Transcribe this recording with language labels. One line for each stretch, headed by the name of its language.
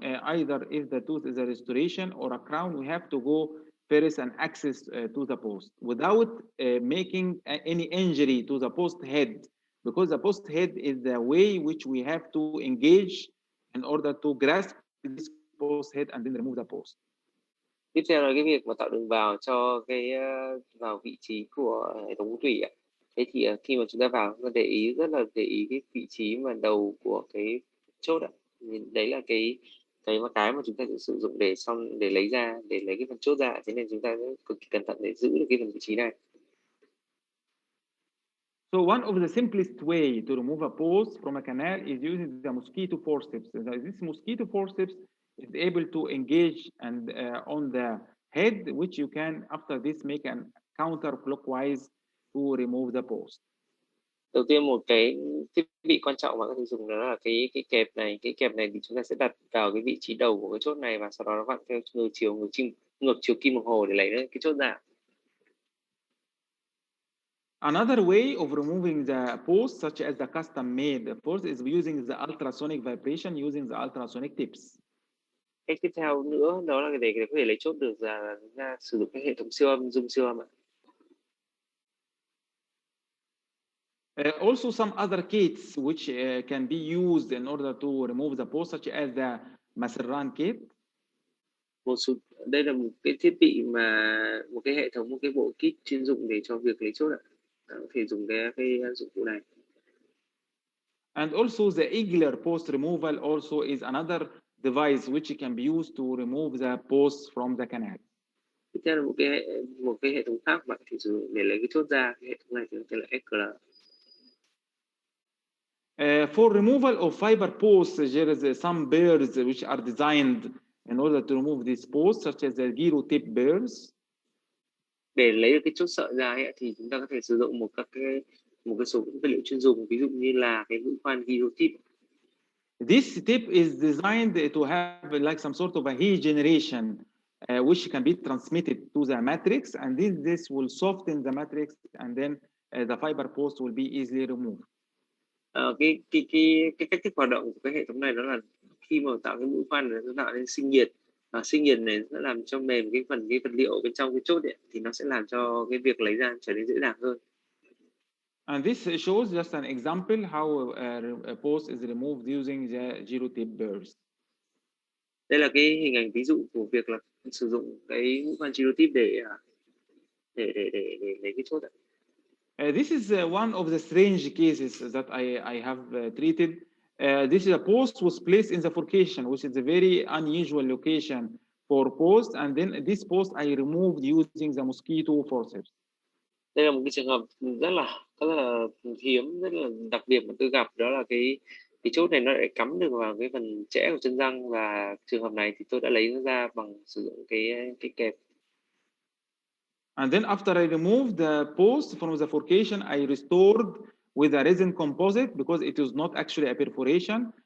English: Either if the tooth is a restoration or a crown, we have to go first and access to the post without making any injury to the post head, because the post head is the way which we have to engage in order to grasp this post head and then remove the post.
Vietnamese: Tiếp theo là cái việc mà tạo đường vào cho cái vào vị trí của hệ thống tủy ạ. Thế thì khi mà chúng ta vào, chúng ta rất là để ý cái vị trí mà đầu của cái chốt ạ. Đấy là cái mà chúng ta sẽ sử dụng để lấy cái phần chốt ra. Thế nên chúng ta cực kỳ cẩn thận để giữ được cái phần vị trí này.
English: So one of the simplest way to remove a post from a canal is using the mosquito forceps. This mosquito forceps is able to engage and on the head, which you can after this make an counterclockwise to remove the post.
Vietnamese: Đầu tiên một cái thiết bị quan trọng mà có thể dùng đó là cái kẹp này. Cái kẹp này thì chúng ta sẽ đặt vào cái vị trí đầu của cái chốt này và sau đó nó vặn theo ngược chiều kim đồng hồ để lấy cái chốt ra.
English: Another way of removing the post, such as the custom-made post, is using the ultrasonic vibration, using the ultrasonic tips.
Vietnamese: Cách tiếp theo nữa đó là để có thể lấy chốt được ra sử dụng cái hệ thống siêu âm, zoom siêu âm ạ.
English: Also some other kits which can be used in order to remove the post, such as the Maserran kit.
Vietnamese: Đây là một cái thiết bị một cái hệ thống, một cái bộ kit chuyên dụng để cho việc lấy chốt ạ. Có thể dùng cái dụng cụ này.
English: And also the Igler post removal also is another device which can be used to remove the post from the canal.
Vietnamese: Tiếp theo là một cái hệ thống khác bạn thì sử dụng để lấy cái chốt ra. Cái hệ thống này thì tên là Igler.
English: For removal of fiber posts, there is some burrs which are designed in order to remove these posts, such as the gyro tip burrs.
Vietnamese: Để lấy được cái chốt sợi ra ấy, thì chúng ta có thể sử dụng một số vật liệu chuyên dùng, ví dụ như là cái mũi khoan gyro tip.
English: This tip is designed to have like some sort of a heat generation, which can be transmitted to the matrix, and this will soften the matrix, and then the fiber post will be easily removed.
Vietnamese: Cái cách thức hoạt động của cái hệ thống này đó là khi mà tạo cái mũi khoan nó tạo nên sinh nhiệt, sinh nhiệt này nó làm cho mềm cái vật liệu bên trong cái chốt ấy, thì nó sẽ làm cho cái việc lấy ra trở nên dễ dàng hơn.
English: And this shows just an example how a post is removed using the zero tip burrs.
Vietnamese: Đây là cái hình ảnh ví dụ của việc là sử dụng cái mũ khoan zero tip để lấy cái chốt ạ.
English: This is one of the strange cases that I have treated. This is a post was placed in the forcation, which is a very unusual location for post. And then this post I removed using the mosquito forceps.
Vietnamese: Đây là một cái trường hợp rất là hiếm, rất là đặc biệt mà tôi gặp, đó là cái chốt này nó lại cắm được vào cái phần chẽ của chân răng, và trường hợp này thì tôi đã lấy nó ra bằng sử dụng cái kẹp.
English: And then after I removed the post from the forcation, I restored with a resin composite because it is not actually a perforation.